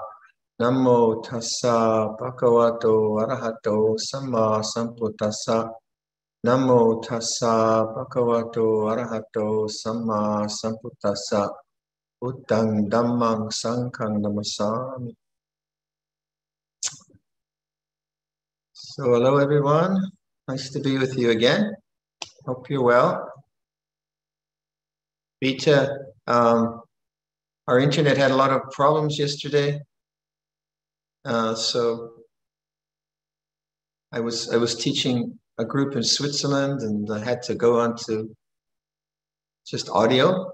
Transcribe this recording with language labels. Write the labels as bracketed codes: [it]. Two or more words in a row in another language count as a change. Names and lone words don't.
[pi] Namo tassa bhagavato arahato samma sambuddhassa. Namo tassa bhagavato arahato samma sambuddhassa. Buddhang dhammang sanghang namasami. [en] So hello everyone. Nice to be with you again. Hope you're well. Vita, our internet had a lot of problems yesterday. So I was teaching a group in Switzerland and I had to go on to just audio.